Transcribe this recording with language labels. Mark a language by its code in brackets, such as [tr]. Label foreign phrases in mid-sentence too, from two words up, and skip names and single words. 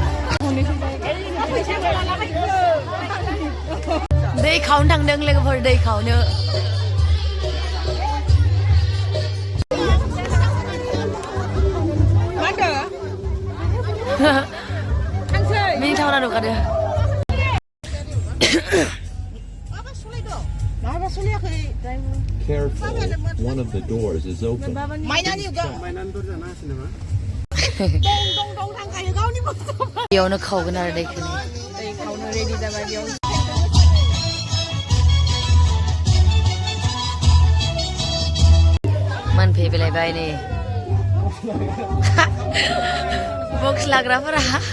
[brx] दै खावनो थांदों लोगोफोर दै खावनो मिनिथावना नुखादो [en] Careful, one of the doors is open. [brx] बेयावनो खावगोन आरो दैखौ मोनफैलायबाय नै बक्स लाग्राफोरा